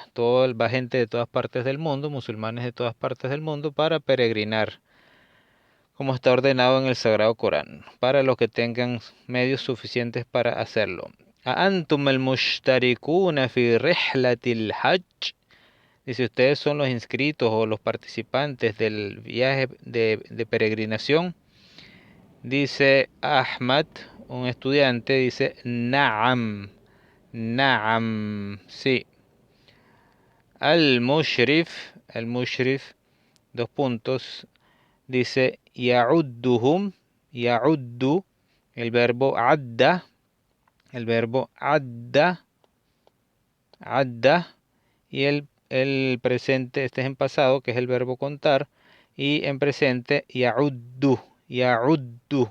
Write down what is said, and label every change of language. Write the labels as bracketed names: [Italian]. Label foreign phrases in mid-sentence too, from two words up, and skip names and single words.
[Spanish] Va gente de todas partes del mundo, musulmanes de todas partes del mundo, para peregrinar, como está ordenado en el Sagrado Corán, para los que tengan medios suficientes para hacerlo. [Arabic] أ أنتم المشتركون في رحلة الحج. [Spanish] Dice, ustedes son los inscritos o los participantes del viaje de peregrinación. Dice Ahmad, un estudiante, dice, [Arabic] نعم، نعم, [Spanish] sí. Al-mushrif, dos puntos, dice [Arabic] يعدهم، يعد, [Spanish] el verbo adda, y el presente, este es en pasado, que es el verbo contar, y en presente [Arabic] يعد، يعد.